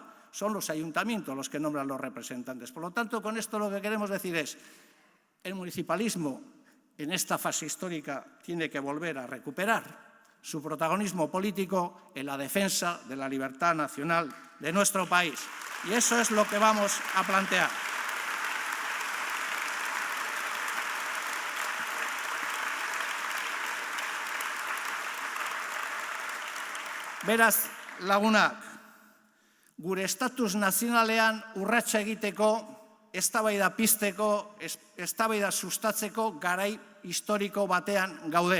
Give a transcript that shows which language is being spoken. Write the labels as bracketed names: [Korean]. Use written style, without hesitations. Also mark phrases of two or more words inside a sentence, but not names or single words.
[Spanish] Son los ayuntamientos los que nombran los representantes. Por lo tanto, con esto lo que queremos decir es, El municipalismo en esta fase histórica tiene que volver a recuperar su protagonismo político en la defensa de la libertad nacional de nuestro país. Y eso es lo que vamos a plantear. [Basque] Beraz, lagunak, gure estatus nazionalean urratsa egiteko, eztabaida pizteko, eztabaida sustatzeko garai historiko batean gaude.